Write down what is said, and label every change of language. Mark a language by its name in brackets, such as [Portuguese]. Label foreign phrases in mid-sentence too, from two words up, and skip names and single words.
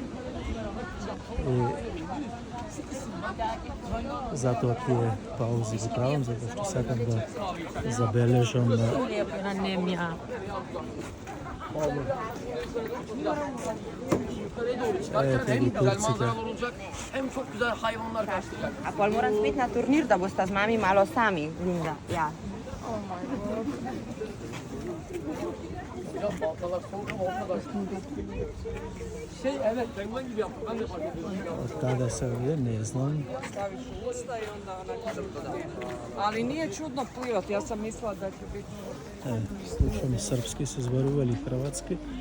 [Macedonian] Затоа тие паузи ги правам, затоа што сакам да забележам ете ги турците. [Slovenian] A pol moram spet na turnir, da bosta z mami malo sami, Linda. Ja. [Turkish] Evet, penguen gibi yaptım. Ben de fark ediyorum. [Macedonian] Од тада се овде, не знам. [Serbian] Staviš u usta i onda onako. Ali nije čudno plivati, ja sam mislila da će biti... [Macedonian] Слушаме српски, се зборували хрватски.